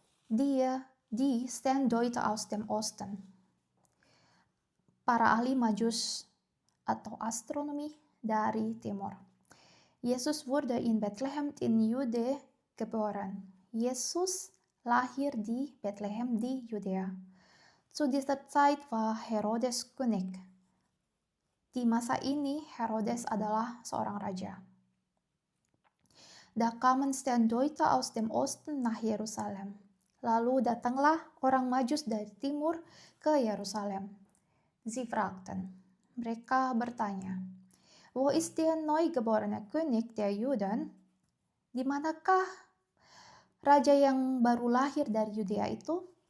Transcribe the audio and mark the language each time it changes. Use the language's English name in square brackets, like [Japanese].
[German] Die Sterndeute aus dem Osten. [Indonesian] Para ahli Majus atau astronomi dari timur. [German] Yesus wurde in Bethlehem in Jude geboren. [Indonesian] Yesus lahir di Bethlehem di Judea. [German] Zu dieser Zeit war Herodes König. [Indonesian] Di masa ini Herodes adalah seorang raja. [German] Da kamen Sterndeute aus dem Osten nach Jerusalem. [Indonesian] Lalu datanglah orang Majus dari timur ke Yerusalem. [German] Sie fragten, [Indonesian] mereka bertanya, [German] wo ist der neugeborene König der Juden? [Indonesian] Di manakah raja yang baru lahir dari Yudea itu?